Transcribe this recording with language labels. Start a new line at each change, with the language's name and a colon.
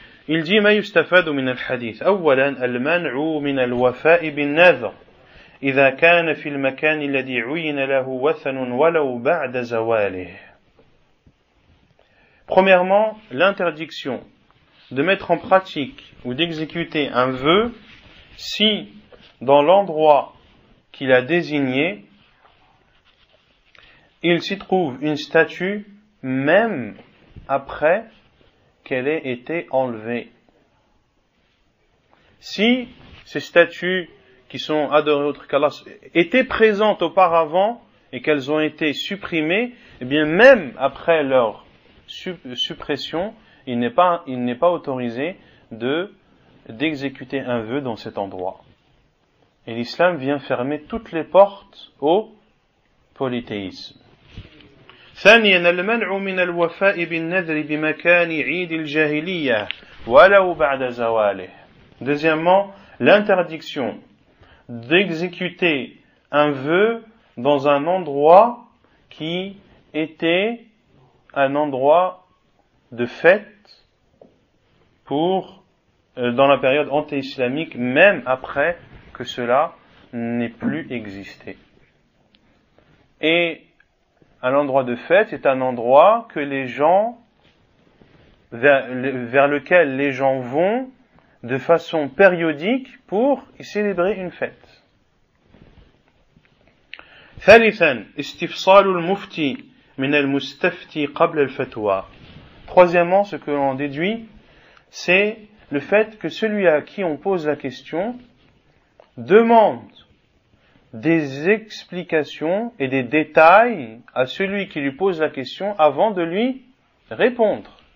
French: Il dit:
Arabic: ما يستفاد من الحديث أولا المنع من الوفاء بالنذر إذا كان في المكان الذي عين له وثن ولو بعد زواله.
French: Premièrement, l'interdiction de mettre en pratique ou d'exécuter un vœu si dans l'endroit qu'il a désigné il s'y trouve une statue même après qu'elle ait été enlevée. Si ces statues qui sont adorées autre qu'Allah étaient présentes auparavant et qu'elles ont été supprimées, eh bien même après leur suppression, il n'est pas autorisé d'exécuter un vœu dans cet endroit. Et l'islam vient fermer toutes les portes au polythéisme.
Arabic: ثانيا المنع من الوفاء بالنذر بمكان عيد الجاهلية ولو بعد زواله.
French: Deuxièmement, l'interdiction d'exécuter un vœu dans un endroit qui était un endroit de fête dans la période anté-islamique, même après que cela n'ait plus existé. Et un endroit de fête est un endroit que les gens, vers lequel les gens vont de façon périodique pour y célébrer une fête.
Arabic: ثالثا استفصال المفتي من المستفتي قبل الفتوى.
French: Troisièmement, ce que l'on déduit, c'est le fait que celui à qui on pose la question demande des explications et des détails à celui qui lui pose la question avant de lui répondre.